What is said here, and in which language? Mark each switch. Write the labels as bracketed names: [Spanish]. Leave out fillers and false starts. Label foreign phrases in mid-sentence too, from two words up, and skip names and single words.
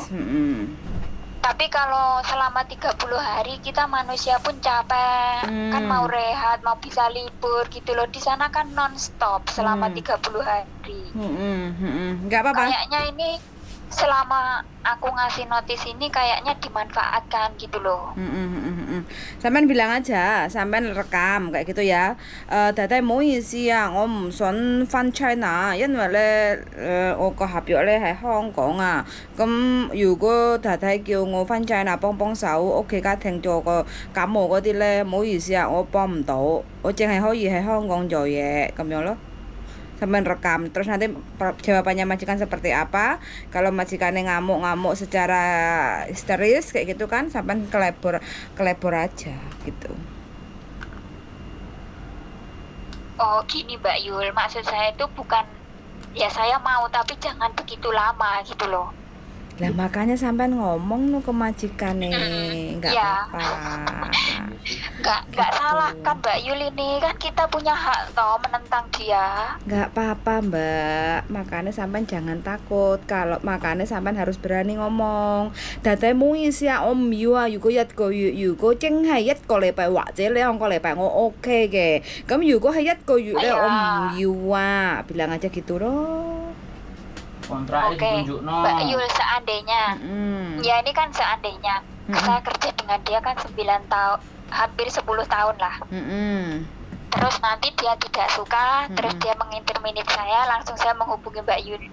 [Indonesian] Tapi kalau selama 30 hari kita manusia pun capek, kan mau rehat, mau bisa libur gitu loh. Di sana kan non-stop selama 30 hari. Nggak apa-apa. Kayaknya ini selama aku ngasih notis ini kayaknya dimanfaatkan gitu loh. Sampean bilang aja, sampean rekam kayak gitu ya. [Cantonese] 大家唔好意思啊，我唔想翻 China，因為咧我個合約咧喺香港啊。咁如果太太叫我翻 China 幫手，屋企家庭做個感冒嗰啲咧，唔好意思啊，我幫唔到，我淨係可以喺香港做嘢咁樣咯。 [Indonesian] Sampai rekam, terus nanti jawabannya majikan seperti apa. Kalau majikannya ngamuk-ngamuk secara histeris kayak gitu kan, sampai kelebor aja gitu. Oh gini Mbak Yul, maksud saya itu bukan ya saya mau tapi jangan begitu lama gitu loh. Lah makanya sampai ngomong nu ke majikannya, nggak apa-apa. Nggak salah kan Mbak Yul, ini kan kita punya hak toh menentang dia. Nggak apa-apa Mbak, makanya sampai jangan takut. Kalau makanya sampai harus berani ngomong. Datai mui sia om yu à, [Cantonese] 如果一個月如果淨係一個禮拜或者2個禮拜我 OK 嘅。咁如果係1個月咧，我唔要啊， [Indonesian] bilang aja gitu loh. Oke, Mbak Yul, seandainya ya ini kan seandainya saya kerja dengan dia kan 9 tahun, hampir 10 tahun lah. Terus nanti dia tidak suka, terus dia menginterminate saya, langsung saya menghubungi Mbak Yuli.